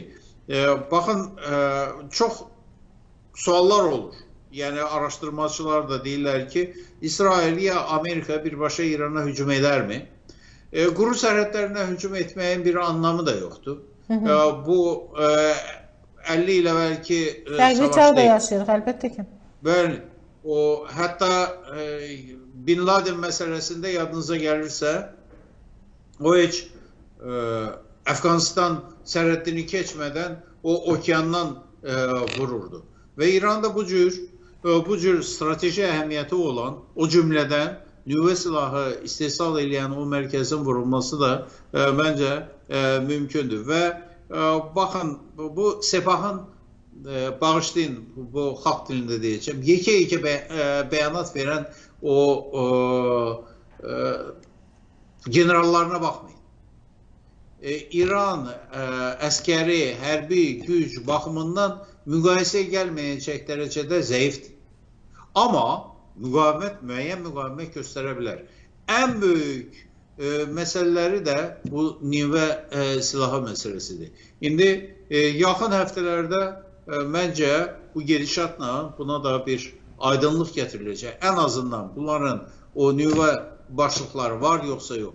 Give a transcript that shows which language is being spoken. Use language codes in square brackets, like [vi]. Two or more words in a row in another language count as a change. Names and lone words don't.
[tr] Bakın çok suallar olur. [az] Yani araştırmacılar da deyirlər ki İsrail ya Amerika birbaşa İran'a hücum [tr] eder mi? [az] Quru sərhədlərinə hücum etməyin bir [tr] anlamı da yoktur. [az] Bu 50 il əvvəlki savaş da yaşayırıq əlbəttə ki. Bəli. [tr] O hatta Bin Laden meselesinde yadınıza gelirse o hiç Afganistan sərhəddini keçmeden o okyandan vururdu. Ve İran'da bu cür strateji ehemmiyeti olan o cümleden nüve silahı istihsal edən o merkezin vurulması da bence mümkündür. Ve bakın bu Sepah'ın bağışlayın bu halk dilinde diyeceğim. Yeke beyanat veren o generallarına bakmayın. İran askeri, [az] hərbi güc bakımından müqayisə gəlməyəcək dərəcədə zəifdir. Ama müəyyən müqavimət göstərə bilər. [tr] En büyük meseleleri de bu nüve silahı meselesidir. [az] İndi yaxın həftələrdə bence bu gedişatla [tr] buna da bir aydınlık getirilecek. En azından bunların o nüve başlıkları var yoksa yok.